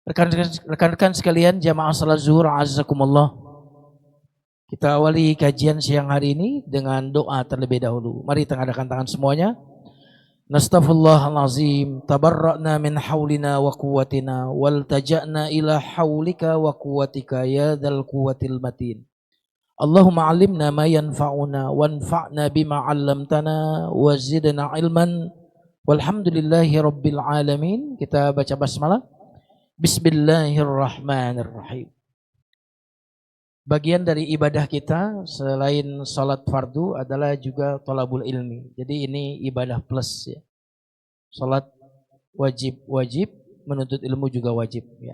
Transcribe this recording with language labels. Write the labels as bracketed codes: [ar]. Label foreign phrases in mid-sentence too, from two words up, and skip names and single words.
[id] Rekan-rekan sekalian, jamaah salat zuhur azakumullah. Kita awali kajian siang hari ini dengan doa terlebih dahulu. Mari tengadakan tangan semuanya. [ar] نستغفر الله العظيم تبرأنا من حولنا وقوتنا والتجأنا إلى حولك وقوتك يا ذا القوة المتين. اللهم علمنا ما ينفعنا وانفعنا بما علمتنا وزدنا علما. والحمد لله رب العالمين. [id] Kita baca basmalah. Bismillahirrahmanirrahim. Bagian dari ibadah kita selain salat fardu adalah juga [ar] طلب العلم. [id] Jadi ini ibadah plus ya. Salat wajib, menuntut ilmu juga wajib ya.